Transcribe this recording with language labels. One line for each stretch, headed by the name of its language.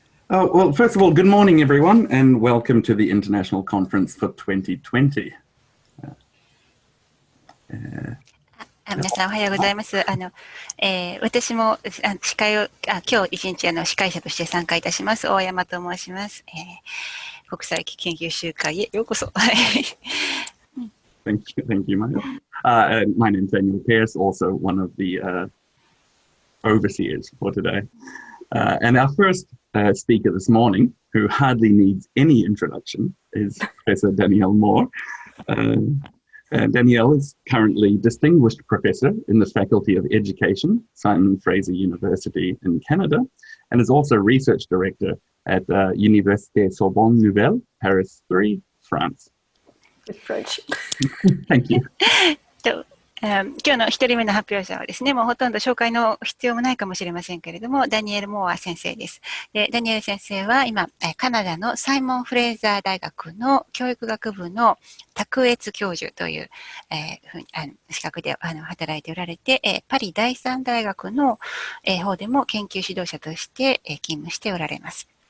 English: Well, first of all, good morning, everyone, and welcome to the International Conference for 2020.
Japanese: 皆さんおはようございます。私も司会を今日一日司会者として参加いたします。大山と申します。国際研究集会へようこそ。
English: Thank you, Mayo. My name is Daniel Pearce, also one of the overseers for today. And our first speaker this morning, who hardly needs any introduction, is Professor Danièle MOORE. Danielle is currently Distinguished Professor in the Faculty of Education, Simon Fraser University in Canada, and is also Research Director at Université Sorbonne Nouvelle, Paris 3, France. French. Thank you.
Japanese: 今日の一人目の発表者はですね、もうほとんど紹介の必要もないかもしれませんけれども、ダニエル・モーア先生です。で、ダニエル先生は今、カナダのサイモン・フレイザー大学の教育学部の卓越教授という、資格で働いておられて、パリ第三大学の方でも研究指導者として勤務しておられます。